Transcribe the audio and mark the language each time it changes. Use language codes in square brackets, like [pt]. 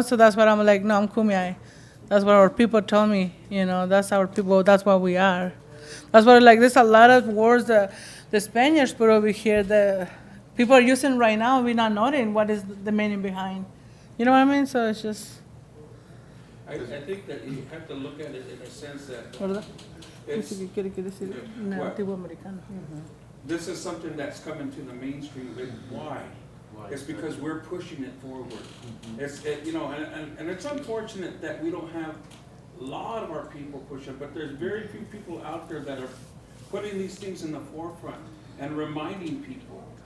[en] So that's what I'm like, no, I'm Kumeyaay. That's what our people told me, you know, that's our people, that's what we are. That's what, like, there's a lot of words that the Spaniards put over here that people are using right now, we're not knowing what is the meaning behind. You know what I mean? So it's just... I think that you have to look at it in a sense that [es] ¿Verdad? [en] it's, [es] Dice que quiere que decir nativo americano. [en] this is something that's coming to the mainstream. And why? It's because we're pushing it forward. You know, and it's unfortunate that we don't have a lot of our people push it, but there's very few people out there that are putting these things in the forefront and reminding people.